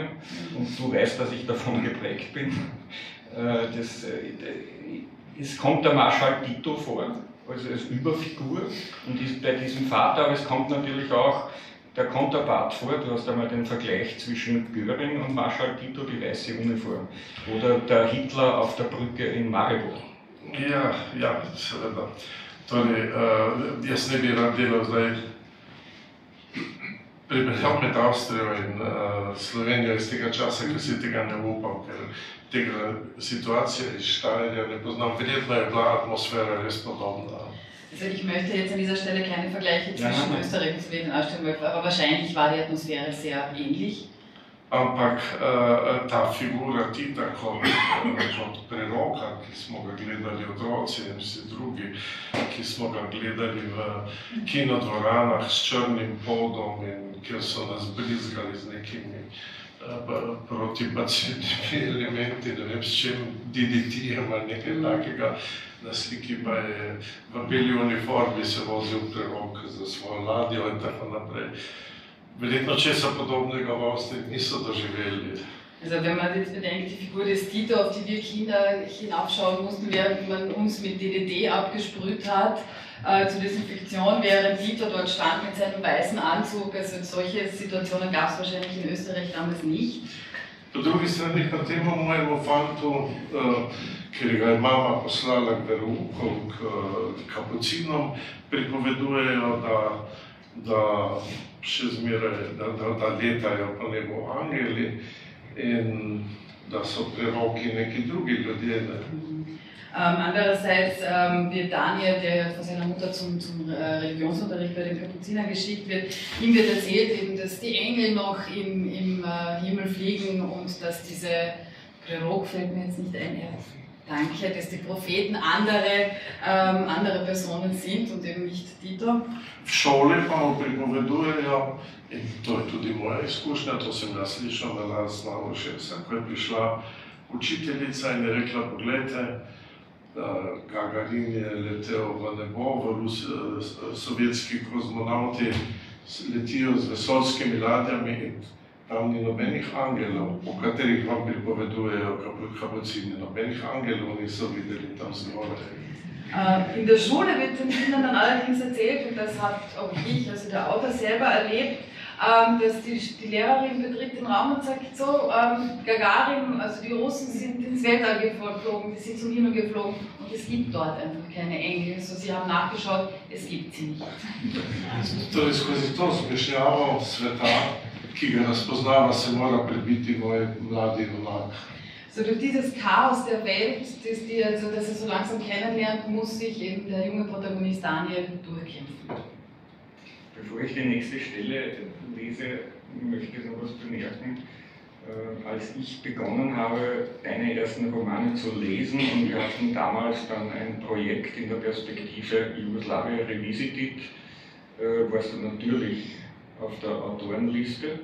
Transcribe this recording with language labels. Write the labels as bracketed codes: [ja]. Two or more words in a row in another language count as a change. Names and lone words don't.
[de] Und du weißt, dass ich davon geprägt bin. Es kommt der Marschall Tito vor, also als Überfigur, und ist bei diesem Vater, aber es kommt natürlich auch der Konterpart vor. Du hast einmal den Vergleich zwischen Göring und Marschall Tito, die weiße Uniform, oder der Hitler auf der Brücke in Maribor. [sl] Ja, seveda. Torej, jaz ne bi rad delal zdaj primerjav med Avstrijo in Slovenijo iz tega časa, ker si tega ne upam, ker tega situacija iz Steyra ne poznam. Verjetno je bila atmosfera res podobna. [de] Also ich möchte jetzt an dieser Stelle keine Vergleiche zwischen Österreich und Slowenien anstellen, aber wahrscheinlich war die Atmosphäre sehr ähnlich. [sl] Ampak ta figura Tita kot preroka, ki smo ga gledali otroci in vsi drugi, ki smo ga gledali v kinodvoranah s črnim podom in kjer so nas brizgali z nekimi protibacidnimi elementi, ne vem s čem, DDT-jem ali nekaj takega. Na sliki pa je v beli uniformi se vozil prerok za svojo ladjo in tako naprej. Verjetno česa podobnega v Avstriji niso doživeli. [de] Also wenn man jetzt bedenkt, die Figur des Tito, auf die wir Kinder hinaufschauen mussten, während man uns mit DDT abgesprüht hat, zur Desinfektion, während Tito dort stand mit seinem weißen Anzug. Also solche Situationen gab es wahrscheinlich in Österreich damals nicht. [sl] Po drugi strani pa temu mojemu fantu, ker ga je mama poslala k veroukom, k kapucinom, pripovedujejo, da še zmeraj, da letajo po nebu angeli in da so preroki neki drugi ljudje. [de] Andererseits wird Daniel, der von seiner Mutter zum Religionsunterricht bei den Kapuzinern geschickt wird, ihm wird erzählt, eben, dass die Engel noch im Himmel fliegen und dass diese Prerok, fällt mir jetzt nicht ein, danke, dass die Propheten andere Personen sind und eben nicht Tito. [sl] V šoli pa mu pripovedujejo, in to je tudi moja izkušnja, to sem jaz slišal na lastno ušesa, ko je prišla učiteljica in je rekla, poglejte, Gagarin je letel v nebo, sovjetski kozmonauti letijo z vesoljskimi ladjami in tam ni nobenih angelov, o katerih vam pripovedujejo kapucini. Nobenih angelov niso videli tam zgoraj. [de] In der Schule wird den Kindern dann allerdings erzählt, und das hat auch ich, also der Autor selber erlebt, dass die Lehrerin betritt den Raum und sagt, so, Gagarin, also die Russen sind ins Weltall geflogen, die sind zum Himmel geflogen und es gibt dort einfach keine Engel. Also sie haben nachgeschaut, es gibt sie nicht. [sl] Torej, skozi to zmešnjavo sveta, ki ga razpoznava, se mora prebiti moj mladi junak. [de] So durch dieses Chaos der Welt, das er so langsam kennenlernt, muss sich eben der junge Protagonist Daniel durchkämpfen. Bevor ich die nächste Stelle lese, möchte ich noch was bemerken. Als ich begonnen habe, deine ersten Romane zu lesen, und wir hatten damals dann ein Projekt in der Perspektive Jugoslawien Revisited, warst du natürlich auf der Autorenliste.